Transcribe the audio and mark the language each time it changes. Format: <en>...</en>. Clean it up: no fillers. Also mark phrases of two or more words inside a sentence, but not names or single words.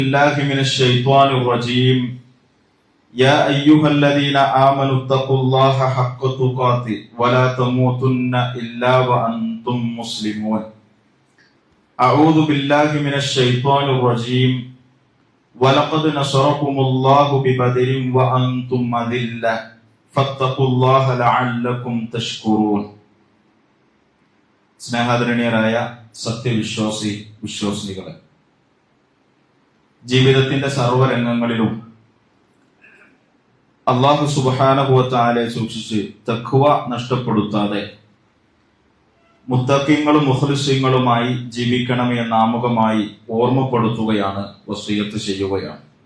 <ar>الله من الشيطان الرجيم يا أيها الذين آمنوا اتقوا الله حق تقاته ولا تموتن إلا وأنتم مسلمون أعوذ بالله من الشيطان الرجيم ولقد نصركم الله ببدر وأنتم أذلة فاتقوا الله لعلكم تشكرون.</ar> <ml>സ്നേഹാദരണീയരായ സത്യവിശ്വാസി വിശ്വാസിനികളെ, ജീവിതത്തിന്റെ സർവ്വരംഗങ്ങളിലും അല്ലാഹു</ml> <ar>سبحانه وتعالى</ar> <ml>സൂക്ഷിച്ച് തഖ്വ നഷ്ടപ്പെടുത്താതെ മുത്തഖീങ്ങളും മുഖ്ലിസീങ്ങളുമായി ജീവിക്കണമേ എന്ന ആമുഖമായി ഓർമ്മപ്പെടുത്തുകയാണ്, വസിയത്ത് ചെയ്യുകയാണ്.</ml>